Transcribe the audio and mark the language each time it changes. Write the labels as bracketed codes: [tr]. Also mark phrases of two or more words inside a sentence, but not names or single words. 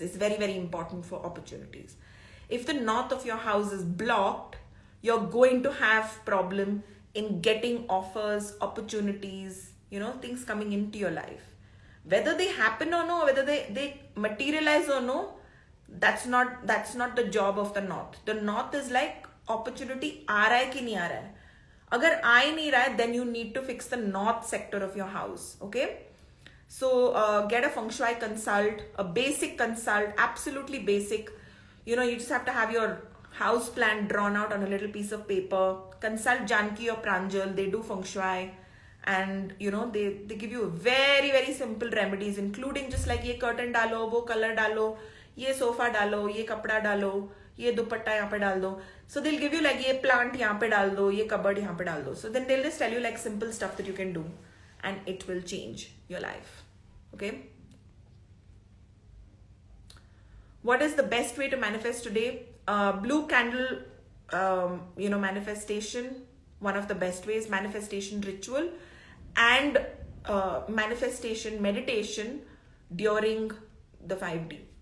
[en] It's very, very important for opportunities. If the north of your house is blocked, you're going to have problem in getting offers, opportunities, things coming into your life. Whether they happen or no, whether they materialize or no, that's not the job of the north. The north is like opportunity [hi] आ रहा है कि नहीं आ रहा है. अगर आ ही नहीं रहा है, [en] then you need to fix the north sector of your house. Okay? So get a feng shui consult, a basic consult, absolutely basic. You just have to have your house plan drawn out on a little piece of paper. Consult Janki or Pranjal. They do feng shui. And, they give you very, very simple remedies, including just like [hi] ये curtain डालो, वो color डालो, ये sofa डालो, ये कपड़ा डालो, ये दुपट्टा यहाँ पे डाल दो. [en] So they'll give you like [hi] ये plant यहाँ पे डाल दो, ये cupboard यहाँ पे डाल दो. [en] So then they'll just tell you like simple stuff that you can do, and it will change your life. Okay? What is the best way to manifest today? Blue candle, manifestation, one of the best ways, manifestation ritual, and manifestation meditation during the 5D.